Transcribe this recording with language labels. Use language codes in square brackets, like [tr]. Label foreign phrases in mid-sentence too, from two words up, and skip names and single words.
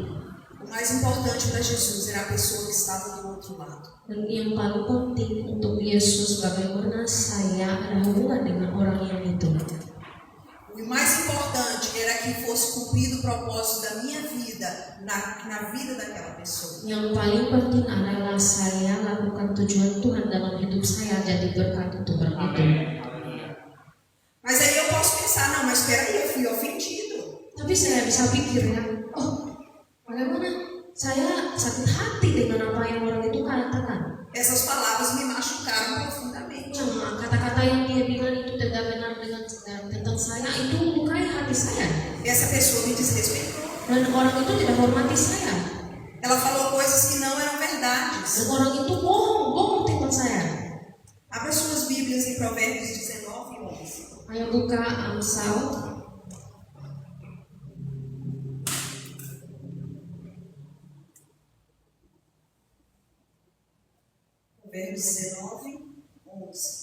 [pt] O mais importante para Jesus era a pessoa que estava do outro lado. [id] Dan yang paling penting untuk Yesus bagaimana saya ada hubungan dengan orang yang itu. [pt] O mais importante era que fosse cumprido o propósito da minha vida na vida daquela pessoa. [id] Yang paling penting adalah saya lakukan tujuan Tuhan dalam hidup saya jadi berkat untuk orang itu. [pt] Mas aí eu posso pensar, não, mas espera aí, eu fui ofendido. [id] Tapi saya bisa pikir ya, bagaimana saya sakit hati dengan apa yang orang itu katakan. [pt] Essas palavras me machucaram profundamente. [id] Kata-kata yang dia bilang itu tidak benar tentang saya, itu melukai hati saya. [pt] Essa pessoa me desrespeitou. [id] Dan orang itu tidak hormati saya. [pt] Ela falou coisas que não eram verdades. [id] Dan orang itu bohong tentang saya. [pt] Abra suas Bíblias em Provérbios 19 e 11. [id] Ayo buka Amsal. [pt] Provérbios 19, 11.